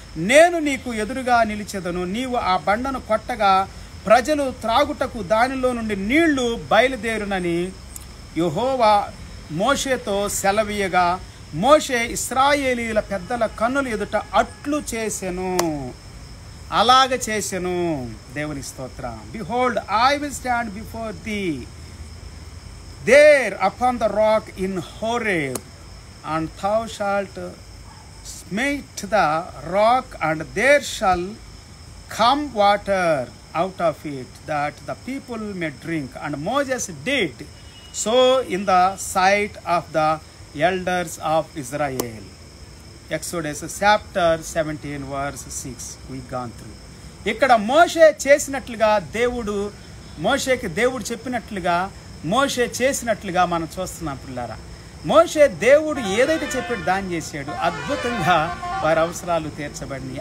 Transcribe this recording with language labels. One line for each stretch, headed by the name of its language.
Telugu: నేను నీకు ఎదురుగా నిలిచెదను, నీవు ఆ బండను కొట్టగా ప్రజలు త్రాగుటకు దానిలో నుండి నీళ్లు బయలుదేరునని యెహోవా మోషేతో సెలవీయగా, మోషే ఇశ్రాయేలీల పెద్దల కన్నుల ఎదుట అట్లు చేసెను, అలాగ చేసెను. దేవుని స్తోత్రం.
English: Behold, I will stand before thee there upon the rock in Horeb, and thou shalt smite the rock, and there shall come water out of it, that the people may drink. And Moses did so in the sight of the elders of Israel. Exodus chapter 17 verse 6 we gone through.
Telugu: ఇక్కడ మోషే చేసినట్లుగా మోషేకి దేవుడు చెప్పినట్లుగా మోషే చేసినట్లుగా మనం చూస్తున్నాం పిల్లారా. మోషే దేవుడు ఏదైతే చెప్పాడు దాన్ని చేశాడు. అద్భుతంగా వారి అవసరాలు తీర్చబడినాయి.